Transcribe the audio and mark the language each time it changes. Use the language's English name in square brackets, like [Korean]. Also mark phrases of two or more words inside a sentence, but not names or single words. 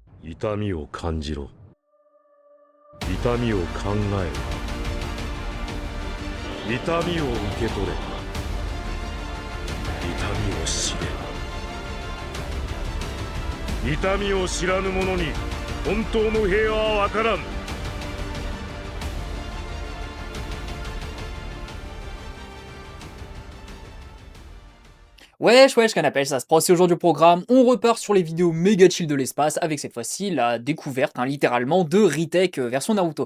[Japanese] 痛みを感じろ。痛みを考えろ。痛みを受け取れ。痛みを知れ。痛みを知らぬ者に本当の平和は分からん。 [French] Wesh, wesh, qu'on appelle ça se passe. C'est aujourd'hui au programme. On repart sur les vidéos méga chill de l'espace avec cette fois-ci la découverte, littéralement, de Retake version Naruto.